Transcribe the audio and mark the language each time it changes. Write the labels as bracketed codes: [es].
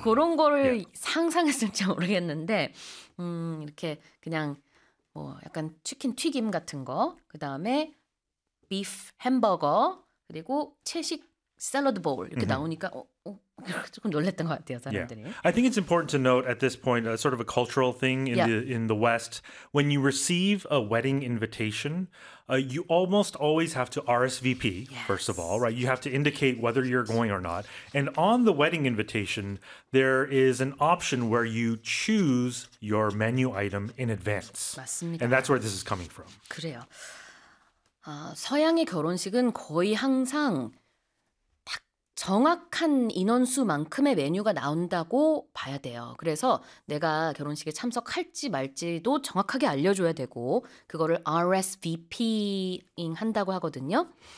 [ko] 그런 거를 상상했을지 모르겠는데 이렇게 그냥 뭐 약간 치킨 튀김 같은 거, 그다음에 비프 햄버거, 그리고 채식 샐러드 볼 이렇게 나오니까 조금 놀랬던 것 같아요, 사람들이. [en] Yeah. I think it's important to note at this point a sort of a cultural thing in the West when you receive a wedding invitation, you almost always have to RSVP, first of all, right? You have to indicate whether you're going or not. And on the wedding invitation, there is an option where you choose your menu item in advance. [ko] 맞습니다. [en] And that's where this is coming from. [ko] 그래요. 서양의 결혼식은 거의 항상 정확한 인원수만큼의 메뉴가 나온다고 봐야 돼요. 그래서 내가 결혼식에 참석할지 말지도 정확하게 알려줘야 되고 그거를 RSVP잉 한다고 하거든요.